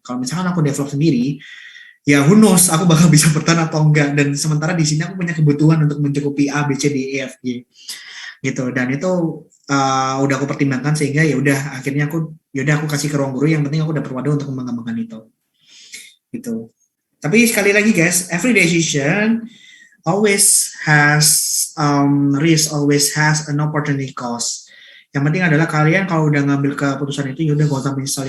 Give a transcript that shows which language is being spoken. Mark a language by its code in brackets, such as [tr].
[id] Kalau misalkan aku develop sendiri, ya who knows aku bakal bisa bertahan atau enggak, dan sementara di sini aku punya kebutuhan untuk mencukupi A, B, C, D, E, F, G gitu, dan itu udah aku pertimbangkan sehingga ya udah akhirnya aku kasih ke Ruang Guru, yang penting aku dapat wadah untuk mengembangkan itu gitu. [en] Tapi sekali lagi guys, every decision always has risk, always has an opportunity cost. [id] Yang penting adalah kalian kalau udah ngambil keputusan itu, ya udah gak usah menyesal.